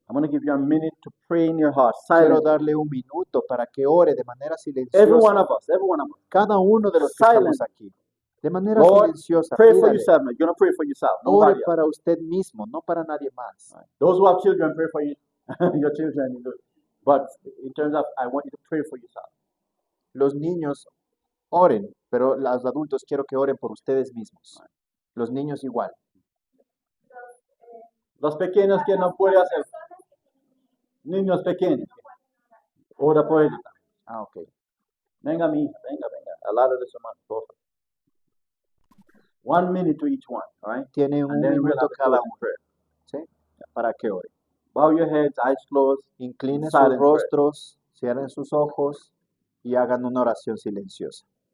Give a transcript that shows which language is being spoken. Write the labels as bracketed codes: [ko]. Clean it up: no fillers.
[en] I'm going to give you a minute to pray in your heart, [es] quiero [en] silently. [es] darle un minuto para que ore de manera [en] Every [es] silenciosa. [en] one of us, every one of us. [es] Cada uno de los que estamos [en] Silent. [es] aquí, de manera [en] Lord, [es] silenciosa, [en] pray for [es] pídale, [en] yourself. Now. You're going to pray for yourself, [es] ore [en] nobody else. [es] para usted mismo, no para nadie más. [en] Those who have children, pray for you, your children. But in terms of, I want you to pray for yourself. [es] Los niños oren, pero los adultos quiero que oren por ustedes mismos. Los niños igual. Los pequeños que no pueden hacer, niños pequeños, ora por ellos. [en] Ah, ok. [es] Venga, mi hija, venga. Al lado de su mano, por favor. [en] 1 minute to each one, all right? [es] Tienen un [en] And then we'll [es] minuto [en] have a [es] cada [en] closing [es] uno, [en] prayer. [es] ¿sí? Para que oren. [en] Bow your heads, eyes closed. [es] Inclinen sus [en] Silent prayer. [es] rostros, cierren sus ojos y hagan una oración silenciosa.